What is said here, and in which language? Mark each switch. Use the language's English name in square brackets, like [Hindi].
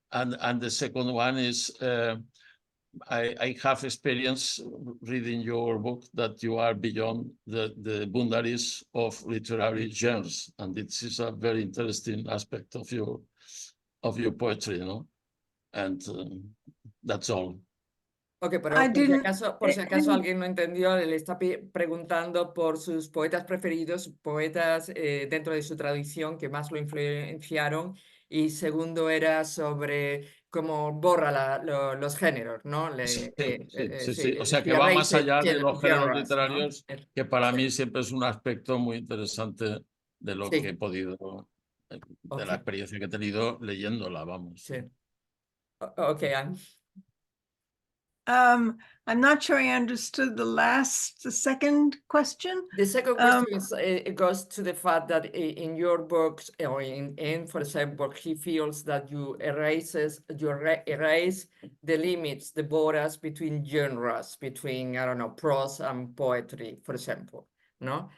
[English] And the second one is, I have experience reading your book that you are beyond the boundaries of literary genres, and this is a very interesting aspect of your poetry, you know. And that's all. [Spanish] Ok, pero por si acaso alguien no entendió, le está preguntando por sus poetas preferidos, poetas dentro de su tradición que más lo influenciaron, y segundo era sobre cómo borra los géneros, ¿no? Sí. O sea, que va más allá de los géneros literarios, ¿no? Que para mí siempre es un aspecto muy interesante de lo que he podido, de la experiencia que he tenido leyéndola, vamos. Sí. Ok, [English] I'm not sure I understood the second question. The second question is, it goes to the fact that in your books, or in for example, he feels that you erase the limits, the borders between genres, between, I don't know, prose and poetry, for example, no?